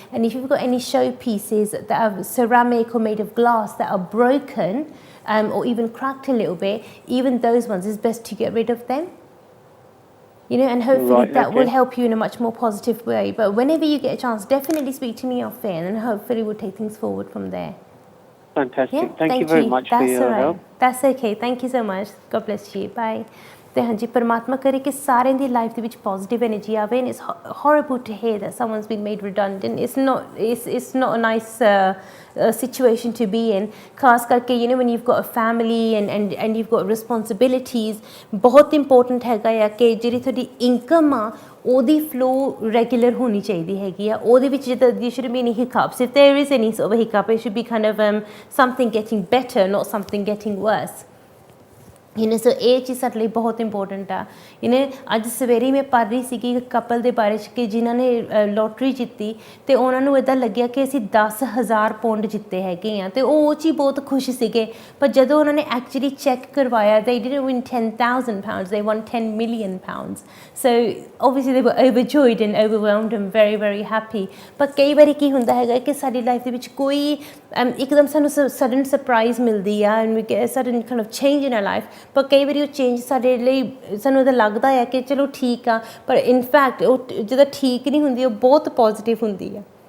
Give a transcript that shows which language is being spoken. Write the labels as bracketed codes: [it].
[en] And if you've got any show pieces that are ceramic or made of glass that are broken or even cracked a little bit, even those ones, it's best to get rid of them. You know, and hopefully that will help you in a much more positive way. But whenever you get a chance, definitely speak to me off air, and hopefully we'll take things forward from there. Fantastic. Yeah, thank you very much for your help. That's okay. Thank you so much. God bless you. Bye. [pa] ਤੇ ਹਾਂਜੀ ਪਰਮਾਤਮਾ ਕਰੇ ਕਿ ਸਾਰਿਆਂ ਦੀ life ਦੇ ਵਿੱਚ positive energy ਆਵੇ, [en] and it's horrible to hear that someone's been made redundant. It's not a nice situation to be in, [pa] ਖਾਸ ਕਰਕੇ [en] you know when you've got a family and you've got responsibilities. [pa] ਬਹੁਤ important ਹੈਗਾ ਆ ਕਿ ਜਿਹੜੀ ਤੁਹਾਡੀ income ਆ ਉਹਦੀ ਫਲੋ ਰੈਗੂਲਰ ਹੋਣੀ ਚਾਹੀਦੀ ਹੈਗੀ ਆ, ਉਹਦੇ ਵਿੱਚ ਜਿੱਦਾਂ [en] there shouldn't be any hiccups. If there is any sort of a hiccup, it should be kind of something getting better, not something getting worse. [pa] ਸੋ ਇਹ ਚੀਜ਼ ਸਾਡੇ ਲਈ ਬਹੁਤ ਇੰਪੋਰਟੈਂਟ ਆ ਅੱਜ ਸਵੇਰੇ ਮੈਂ ਪੜ੍ਹ ਰਹੀ ਸੀਗੀ ਇੱਕ ਕਪਲ ਦੇ ਬਾਰੇ 'ਚ ਕਿ ਜਿਨ੍ਹਾਂ ਨੇ ਲੋਟਰੀ ਜਿੱਤੀ ਅਤੇ ਉਹਨਾਂ ਨੂੰ ਇੱਦਾਂ ਲੱਗਿਆ ਕਿ ਅਸੀਂ 10,000 ਪੌਂਡ ਜਿੱਤੇ ਹੈਗੇ ਹਾਂ ਅਤੇ ਉਹ 'ਚ ਹੀ ਬਹੁਤ ਖੁਸ਼ ਸੀਗੇ। ਪਰ ਜਦੋਂ ਉਹਨਾਂ ਨੇ ਐਕਚੁਅਲੀ ਚੈੱਕ ਕਰਵਾਇਆ [en] they didn't win 10,000 pounds, they won 10 million pounds. So obviously they were overjoyed and overwhelmed and very very happy. [pa] ਪਰ ਕਈ ਵਾਰੀ ਕੀ ਹੁੰਦਾ ਹੈਗਾ ਕਿ ਸਾਡੀ ਲਾਈਫ ਦੇ ਵਿੱਚ ਕੋਈ ਇੱਕਦਮ ਸਾਨੂੰ ਸਡਨ ਸਰਪ੍ਰਾਈਜ਼ ਮਿਲਦੀ ਆ [en] And we get sudden kind of change in our life. [pa] ਪਰ ਕਈ ਵਾਰੀ ਉਹ ਚੇਂਜ ਸਾਡੇ ਲਈ ਸਾਨੂੰ ਇਹਦਾ ਲੱਗਦਾ ਆ ਕਿ ਚਲੋ ਠੀਕ ਆ, ਪਰ ਇਨਫੈਕਟ ਉਹ ਜਦੋਂ ਠੀਕ ਨਹੀਂ ਹੁੰਦੀ ਉਹ ਬਹੁਤ ਪੋਜ਼ੀਟਿਵ ਹੁੰਦੀ ਆ।